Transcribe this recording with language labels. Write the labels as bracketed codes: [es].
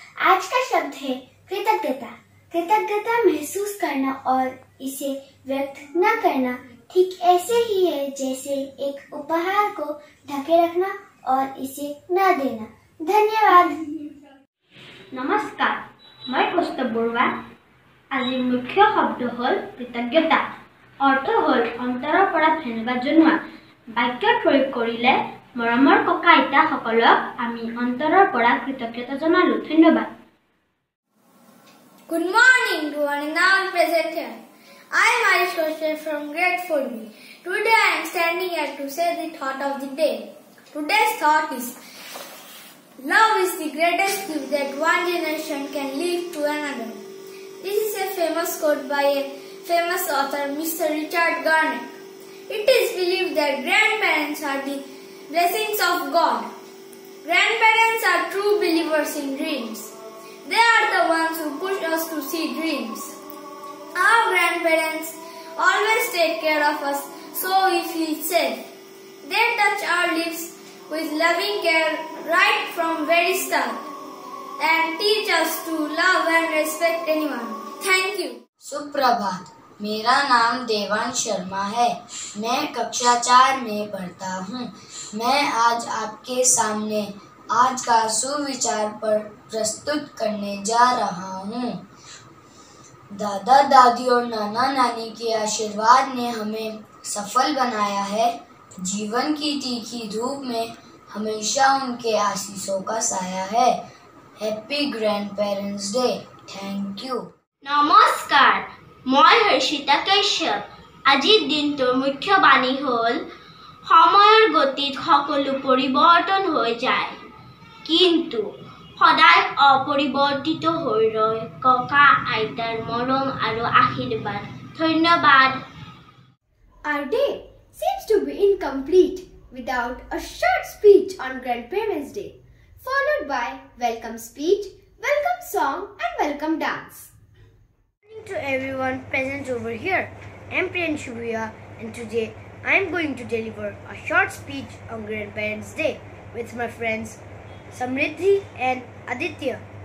[hi] आज का शब्द है कृतज्ञता। कृतज्ञता महसूस करना और इसे व्यक्त न करना ठीक ऐसे ही है जैसे एक उपहार को ढके रखना और इसे न देना। धन्यवाद। नमस्कार, मैं कौस्तुभ बरुवा। [as] আজি মুখ্য শব্দ হল কৃতজ্ঞতা। অৰ্থ হল অন্তৰৰ পৰা ধন্যবাদ জনোৱা। বাক্যত প্ৰয়োগ কৰিলে মৰমৰ ককা আইতাসকলক আমি অন্তৰৰ পৰা কৃতজ্ঞতা জনালো। ধন্যবাদ। [en] Good morning to one and all present here. I am Arish Kosher from grade 4B. Today I am standing here to say the thought of the day. Today's thought is, love is the greatest gift that one generation can leave to another. This is a famous quote by a famous author, Mr. Richard Garnett. It is believed that grandparents are the blessings of God. Grandparents are true believers in dreams. They are the ones who push us to see dreams. Our grandparents always take care of us, so we feel safe. They touch our lives with loving care right from very start and teach us to love and respect anyone. Thank you. [hi] सुप्रभात। मेरा नाम देवांश शर्मा है। मैं कक्षा 4 में पढ़ता हूँ। मैं आज आपके सामने आज का सुविचार पर प्रस्तुत करने जा रहा हूँ। दादा दादी और नाना नानी के आशीर्वाद ने हमें सफल बनाया है। जीवन की तीखी धूप में हमेशा उनके आशीषों का साया है। [en] Happy grandparents day. Thank you. [as] নমস্কাৰ, মই হৰ্ষিতা কাশ্যপ। আজিৰ দিনটোৰ মুখ্য বাণী হ'ল, সময়ৰ গতিত সকলো পৰিৱৰ্তন হৈ যায়, কিন্তু সদায় অপৰিৱৰ্তিত হৈ ৰয় ককা আইতাৰ মৰম আৰু আশীৰ্বাদ। ধন্যবাদ। [en] Our day seems to be incomplete without a short speech on Grandparents' Day, followed by welcome speech, welcome song and welcome dance. To everyone present over here, I am Priyanshu Bhuya, and today I am going to deliver a short speech on Grandparents' Day with my friends Samriddhi and Aditya.